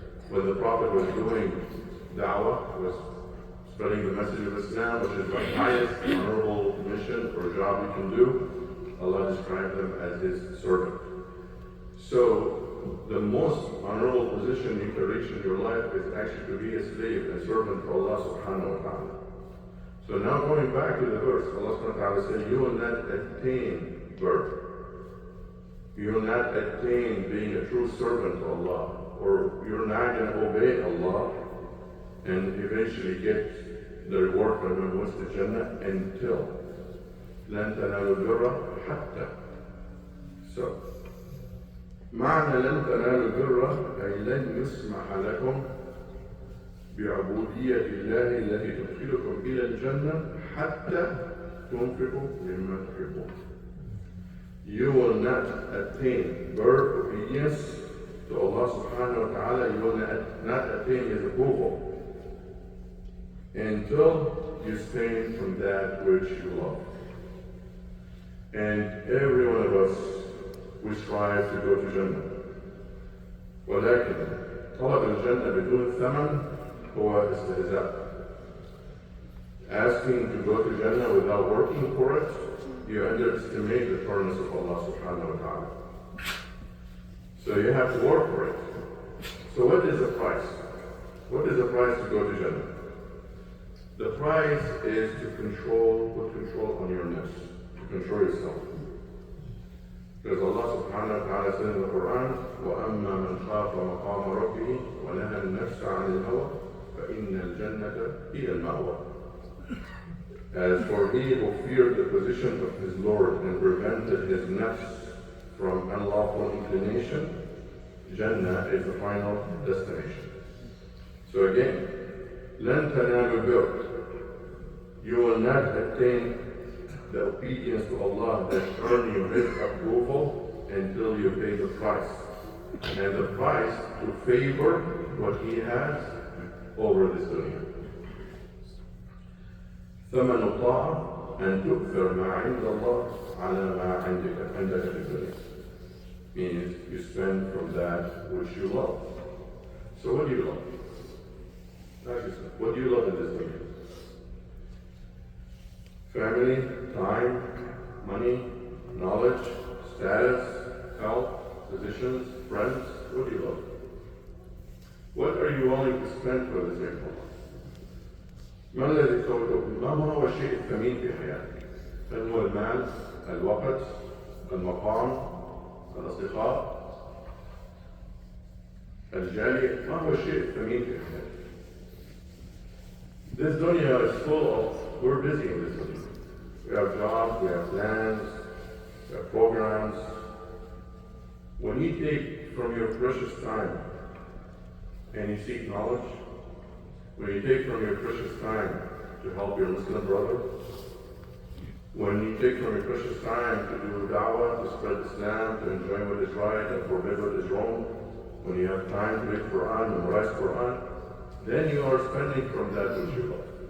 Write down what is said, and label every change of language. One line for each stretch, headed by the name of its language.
English: When the Prophet was doing da'wah, was spreading the message of Islam, which is the highest honorable mission or job you can do, Allah described them as his servant. So, the most honorable position you can reach in your life is actually to be a slave and servant to Allah subhanahu wa ta'ala. So now going back to the verse, Allah subhanahu wa ta'ala said, you will not attain birth. You will not attain being a true servant to Allah, or you're not going to obey Allah and eventually get the reward from Him, what's the Jannah, until
Arabic: لن تنالوا البر حتى. So, معنى لن تنالوا البر أي لن يسمح لكم بعبودية الله التي تدخلكم إلى الجنة حتى تنفقوا مما تحبون.
English: You will not attain birth obedience to Allah subhanahu wa ta'ala. You will not attain His approval until you abstain from that which you love. And every one of us, we strive to go to Jannah.
Arabic: ولكن طلب الجنة بدون ثمن هو استهزاء.
English: Asking to go to Jannah without working for it, you underestimate the fairness of Allah subhanahu wa ta'ala. So you have to work for it. So what is the price? What is the price to go to Jannah? The price is to put control on your nafs, to control yourself. Because Allah subhanahu wa ta'ala says in the Quran,
Arabic: وَأَمَّا مَنْ خَافَ مَقَامَ رَبِّهِ وَنَهَى النَّفْسَ عَنِ الْهَوَىٰ فَإِنَّ الْجَنَّةَ هِيَ الْمَأْوَىٰ.
English: As for he who feared the position of his Lord and prevented his nafs from unlawful inclination, Jannah is the final destination. So again,
Arabic: لن تنالوا البر.
English: You will not attain the obedience to Allah that earn you His approval until you pay the price. And the price to favor what He has over this dunya.
Arabic: ثمن الطاعة أن تؤثر ما عند الله على ما عندك في الدنيا.
English: Means you spend from that which you love. So what do you love? Ask yourself, what do you love in this dunya? Family, time, money, knowledge, status, health, positions, friends. What do you love? What are you willing to spend for the sake of Allah?
Arabic: ما هو الشيء الثمين في حياتك؟ هل هو المال، الوقت، المقام، الأصدقاء، الجالية؟ ما هو الشيء الثمين في حياتك؟
English: This dunya is full of, we're busy in this dunya. We have jobs, we have plans, we have programs. When you take from your precious time and you seek knowledge, when you take from your precious time to help your Muslim brother, when you take from your precious time to do da'wah, to spread Islam, to enjoy what is right and forbid what is wrong, when you have time to read Quran, memorize Quran, then you are spending from that which you love.